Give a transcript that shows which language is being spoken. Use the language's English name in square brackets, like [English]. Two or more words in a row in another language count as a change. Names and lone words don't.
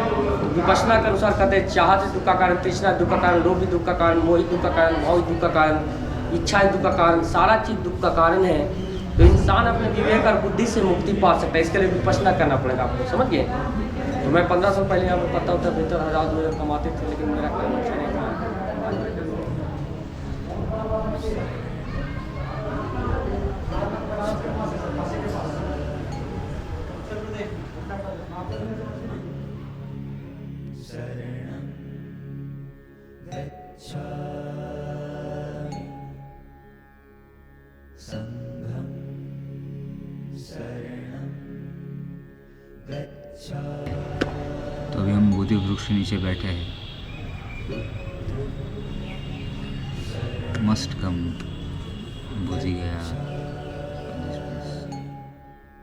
[Hindi] तो विपश्यना के अनुसार कहते हैं चाहत दुख का कारण, तृष्णा दुख का कारण, लोभ दुख का कारण, मोह दुख का कारण, भाव दुख का कारण, इच्छा दुख का कारण, सारा चीज दुख का कारण है। तो इंसान अपने विवेक और बुद्धि से मुक्ति पा सकता है। इसके लिए विपश्यना करना पड़ेगा आपको, समझ गए। तो मैं 15 साल पहले यहाँ पर पता होता बेहतर 1000 कमाते थे, लेकिन मेरा काम अच्छा नहीं था। [Pali] शरणं गच्छामि संघं शरणं गच्छामि। [Hindi] तो अभी हम बोधि वृक्ष के नीचे बैठे हैं। [English] must come Bodh Gaya.